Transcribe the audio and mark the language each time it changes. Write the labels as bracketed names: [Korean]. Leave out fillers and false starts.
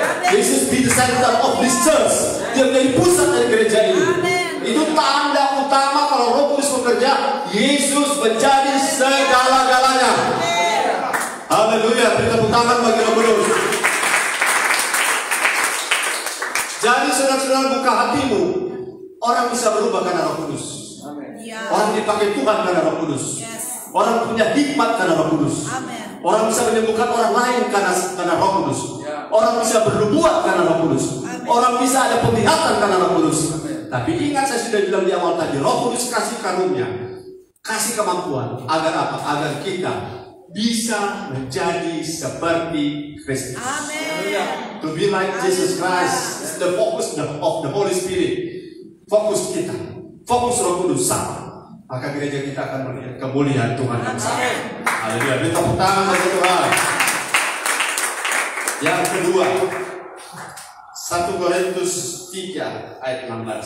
[English] Yesus be the center of this church. [Indonesian] Dia menjadi pusat dari gereja ini. Itu tanda utama kalau Roh Kudus bekerja, Yesus menjadi segala-galanya. Haleluya, beri tepuk tangan bagi Roh Kudus. Jadi saudara-saudara, buka hatimu. Orang bisa berubah karena Roh Kudus. Orang dipakai Tuhan karena Roh Kudus. Orang punya hikmat karena Roh Kudus. Orang bisa menyembuhkan orang lain karena Roh Kudus. Orang bisa bernubuat karena Roh Kudus. Orang bisa ada penglihatan karena Roh Kudus. Tapi ingat, saya sudah bilang di awal tadi, Roh Kudus kasih karunia, kasih kemampuan. Agar apa? Agar kita bisa menjadi seperti Kristus. Amin. [English] To be like Jesus Christ is the focus of the Holy Spirit. [Indonesian] Fokus kita, fokus Roh Kudus sama. Maka gereja kita akan melihat kemuliaan Tuhan yang sama. Haleluya. Beri tepuk tangan bagi Tuhan. Yang kedua, 1 Korintus 3 ayat 16.